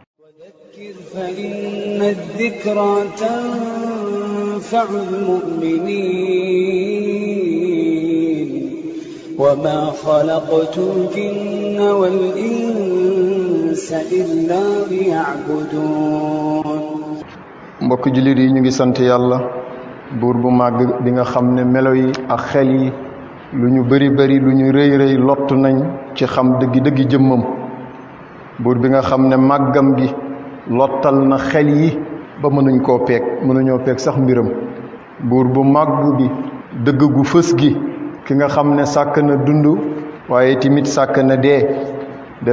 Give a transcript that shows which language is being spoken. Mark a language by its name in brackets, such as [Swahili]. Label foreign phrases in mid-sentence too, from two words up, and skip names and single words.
[Arabic] وذكر فإن الذكرى تنفع المؤمنين وما خلقت الجن والإنس إلا ليعبدون [Wolof] mbokk jullit yi ñu ngi sant yàlla buur bu màgg bi nga xam ne melo yi ak xel yi lu ñu bari bari lu ñu rëy rëy lott nañ ci xam dëggi jëmmam buur bi nga xam ne màggam gi lottal na xel yi ba mënuñoo peeg sax mbiram buur bu màgg bi dëgg gu fës gi ki nga xam ne sàkk na dund waaye tamit sàkk na dee def